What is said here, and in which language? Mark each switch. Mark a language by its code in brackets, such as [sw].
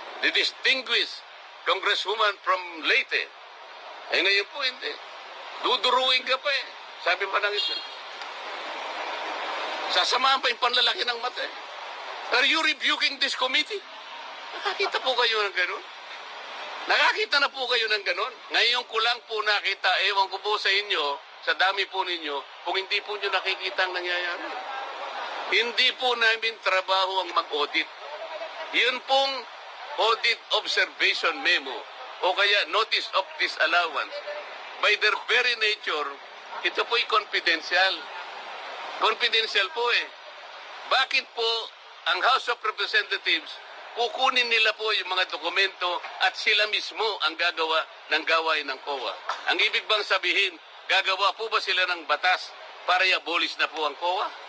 [en] The Distinguished Congresswoman from Leyte. [tl] Eh ngayon po hindi. Duduruin ka pa eh. Sabi pa ng isa. Sasamahan pa yung panlalaki ng mata eh. [en] Are you rebuking this committee? [tl] Nakakita po kayo ng ganun? Nakakita na po kayo ng ganun? Ngayon ko lang po nakita, ewan ko po sa inyo, sa dami po ninyo, kung hindi po nyo nakikita ang nangyayari. Hindi po namin trabaho ang mag-audit. Yun pong [en] audit observation memo [tl] o kaya [en] notice of disallowance. By their very nature, [tl] ito po'y [en] confidential. [tl] Confidential po eh. Bakit po ang House of Representatives kukunin nila po yung mga dokumento at sila mismo ang gagawa ng gawain ng COA? Ang ibig bang sabihin, gagawa po ba sila ng batas para i-abolish na po ang COA?